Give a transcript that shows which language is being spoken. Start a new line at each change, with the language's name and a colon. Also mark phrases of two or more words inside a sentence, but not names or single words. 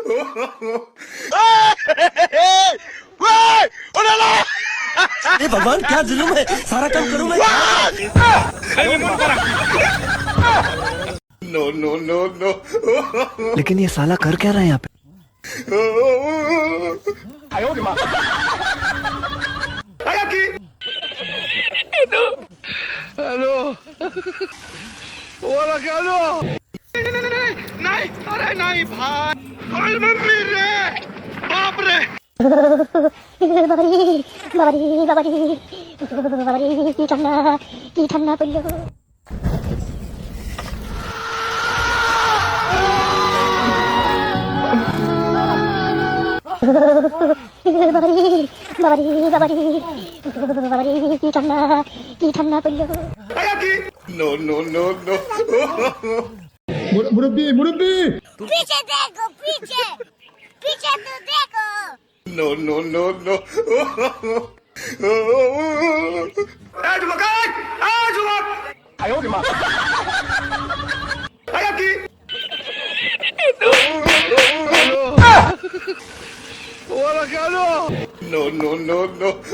Hindi: अरे भगवान क्या जुलूम है, सारा काम करूं मैं।
Spanish: no no no no
Hindi: लेकिन ये साला कर क्या रहा है यहाँ पे। hello hola Carlo नहीं अरे नहीं भाई अरे मम्मी रे बाप रे बाबरी बाबरी बाबरी बाबरी की ठंडा पल्लू बाबरी बाबरी बाबरी बाबरी की ठंडा पल्लू
Spanish: no no no no
Hindi: मुरब्बी मुरब्बी पीछे देखो पीछे पीछे तो देखो
Spanish: no no no no hola Carlo no no no no